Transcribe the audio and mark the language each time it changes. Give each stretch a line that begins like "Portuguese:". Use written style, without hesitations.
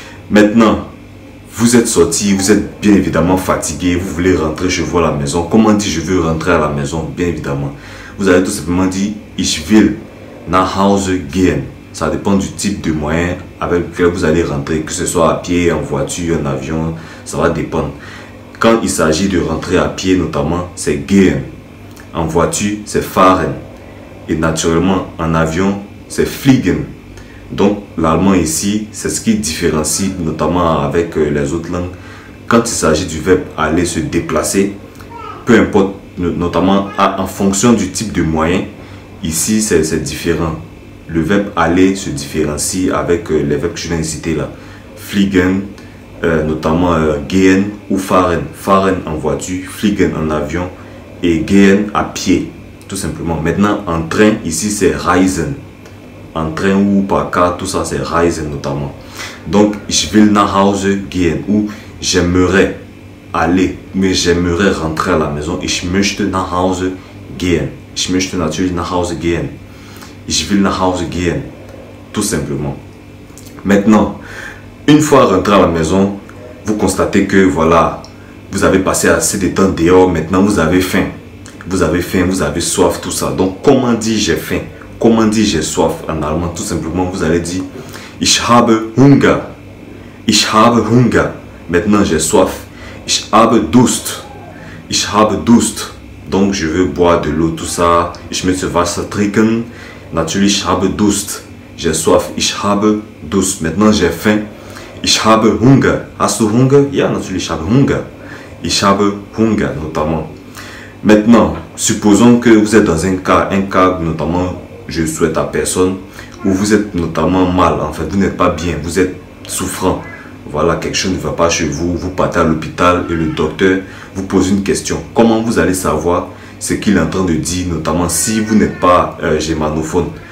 French: Maintenant, vous êtes sorti, vous êtes bien évidemment fatigué, vous voulez rentrer chez vous à la maison. Comment dire je veux rentrer à la maison? Bien évidemment. Vous allez tout simplement dire ich will nach Hause gehen. Ça dépend du type de moyen avec lequel vous allez rentrer, que ce soit à pied, en voiture, en avion, ça va dépendre. Quand il s'agit de rentrer à pied notamment, c'est gehen. En voiture, c'est fahren. Et naturellement, en avion, c'est fliegen. Donc, l'allemand ici, c'est ce qui différencie notamment avec les autres langues. Quand il s'agit du verbe aller, se déplacer, peu importe, notamment en fonction du type de moyen, ici, c'est différent. Le verbe aller se différencie avec les verbes que je viens de citer là. Fliegen, notamment gehen ou fahren. Fahren en voiture, fliegen en avion et gehen à pied, tout simplement. Maintenant, en train, ici, c'est reisen. En train ou par car, tout ça, c'est reisen notamment. Donc, ich will nach Hause gehen, ou j'aimerais aller, mais j'aimerais rentrer à la maison.
German: Ich möchte nach Hause gehen. Ich möchte natürlich nach Hause gehen. Ich will nach Hause gehen.
French: Tout simplement. Maintenant, une fois rentré à la maison, vous constatez que voilà, vous avez passé assez de temps dehors, maintenant vous avez faim. Vous avez faim, vous avez soif, tout ça. Donc, comment dire j'ai faim? Comment dire j'ai soif en allemand? Tout simplement, vous allez dire ich habe Hunger.
German: Ich habe Hunger. Maintenant, j'ai soif. Ich habe Durst. Ich habe Durst.
French: Donc je veux boire de l'eau, tout ça.
German: Ich möchte Wasser trinken. Natürlich, ich habe Durst. J'ai soif. Ich habe Durst. Maintenant, j'ai faim. Ich habe Hunger. Hast du Hunger? Ja, natürlich, ich habe Hunger. Ich habe Hunger, notamment.
French: Maintenant, supposons que vous êtes dans un cas notamment, je souhaite à personne, où vous êtes notamment mal, en fait, vous n'êtes pas bien, vous êtes souffrant. Voilà, quelque chose ne va pas chez vous, vous partez à l'hôpital et le docteur vous pose une question. Comment vous allez savoir ce qu'il est en train de dire, notamment si vous n'êtes pas germanophone?